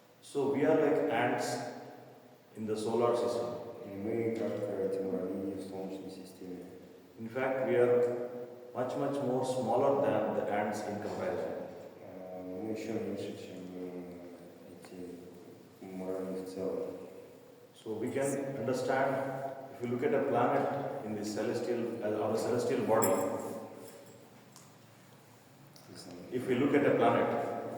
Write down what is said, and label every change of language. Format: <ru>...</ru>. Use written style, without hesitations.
<en>So we are like ants in the solar system.</en> <ru>И мы, как эти муравьи в Солнечной системе.</ru> <en>In fact, we are much more smaller than the ants in comparison.</en> <ru>Мы еще меньше, чем эти муравьи в целом.</ru> <en>So we can understand, if you look at a planet in the celestial, or a celestial body, if we look at a planet,</en>